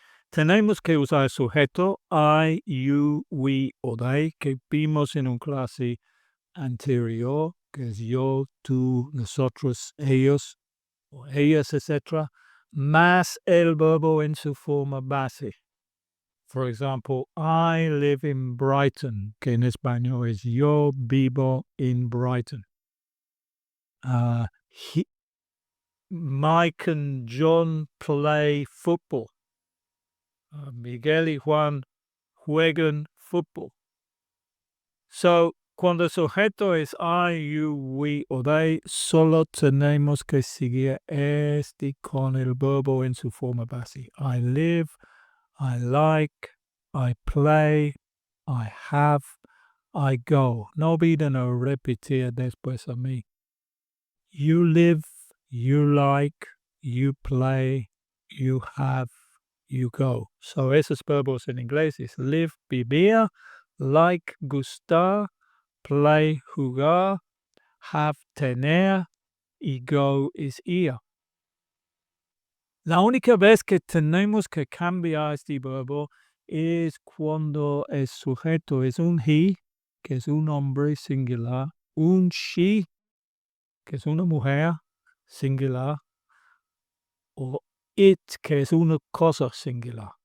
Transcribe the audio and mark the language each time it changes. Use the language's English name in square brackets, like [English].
[Spanish] Tenemos que usar el sujeto [English] I, you, we [Spanish] o they que vimos en una clase anterior, que es yo, tú, nosotros, ellos o ellas, etc., más el verbo en su forma base. [English] For example, I live in Brighton, [Spanish] que en español es yo vivo en Brighton. [English] Mike and John play football. [Spanish] Miguel y Juan juegan fútbol. So, cuando el sujeto es [English] I, you, we [Spanish] o they, solo tenemos que seguir con el verbo en su forma base. [English] I live, I like, I play, I have, I go. [Spanish] No olviden repetir después a mí. [English] You live, you like, you play, you have, you go. [Spanish] So, esos verbos en inglés es live, vivir, like, gustar, play, jugar, have, tener, y go es ir. La única vez que tenemos que cambiar este verbo es cuando el sujeto es un he, que es un hombre singular, un she, que es una mujer singular, o it, que es una cosa singular.